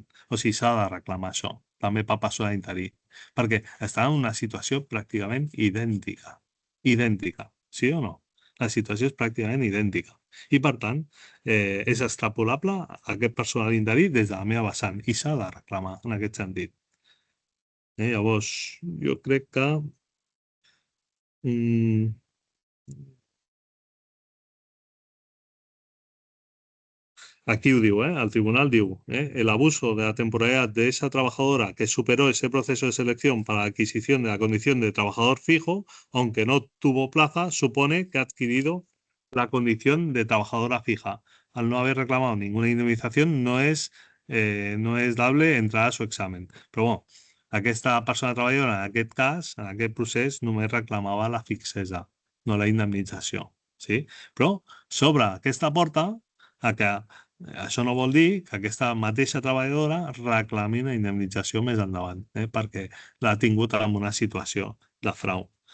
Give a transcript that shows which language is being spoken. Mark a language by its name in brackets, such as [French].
[Catalan] O sigui, s'ha de reclamar això, també per personal interí. Perquè està en una situació pràcticament idèntica. Idèntica, sí o no? La situació és pràcticament idèntica. I, per tant, és extrapolable a aquest personal interí des de la meva vessant i s'ha de reclamar en aquest sentit. Llavors, jo crec que aquí ho diu, el tribunal diu, [Spanish] el abuso de la temporalidad de esa trabajadora que superó ese proceso de selección para la adquisición de la condición de trabajador fijo, aunque no tuvo plaza, supone que ha adquirido la condición de trabajadora fija. Al no haber reclamado ninguna indemnización, no es dable entrar a su examen. [Catalan] Però, bueno, aquesta persona treballadora, en aquest cas, en aquest procés, només reclamava la fixesa, no la indemnització. Sí? Però s'obre aquesta porta a que això no vol dir que aquesta mateixa treballadora reclami una indemnització més endavant, perquè l'ha tingut en una situació de frau.